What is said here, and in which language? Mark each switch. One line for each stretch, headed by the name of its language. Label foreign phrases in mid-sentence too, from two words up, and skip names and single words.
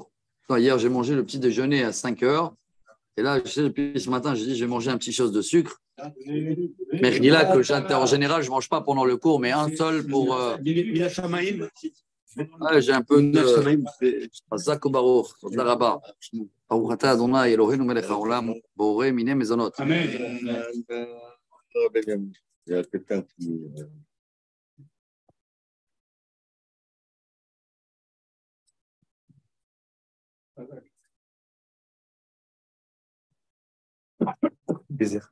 French: Hier, j'ai mangé le petit déjeuner à 5 heures. Et là, je sais, depuis ce matin, j'ai dit, je vais manger un petit chose de sucre. Mais là, que en général, je ne mange pas pendant le cours, mais un seul pour. J'ai un peu de.
Hebrew: חזק וברוך. תודה רבה. ברוך אתה ה' אלוהינו מלך העולם, בורא מיני מזונות.
French: Amen. Il y a quelqu'un qui. Plaisir.